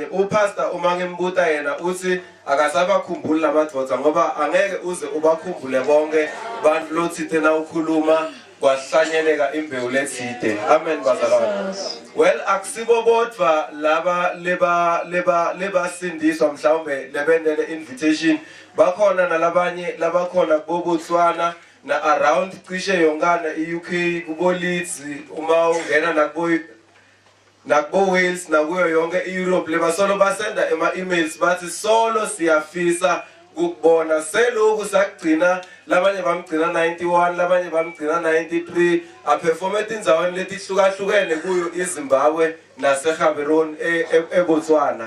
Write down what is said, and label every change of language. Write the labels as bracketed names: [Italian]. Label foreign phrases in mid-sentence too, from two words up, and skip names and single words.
[Swati] Upastor uma ngimbuta yena uthi akasabakhumbuli lamadvodza ngoba angeke uze ubakhumbule bonke bantu lothite na ukhuluma kwahlanyeleka imbewu lethide. Amen bazalwane. Well, akusibo bodwa laba leba sindiswa mhlawumbe lebendele invitation bakhona nalabanye labakhona kuBotswana na around cishe yongana eUK kubo Leeds uma ungena nakubo Wales nakuyo yonke eEurope lebasolo basenda ema-emails bathi solo siyafisa ukubona selokhu sakugcina labanye bamgcina 91 labanye bamgcina 93 aperforme indzaweni letihlukahlukene kuyo iZimbabwe naseGaborone eBotswana.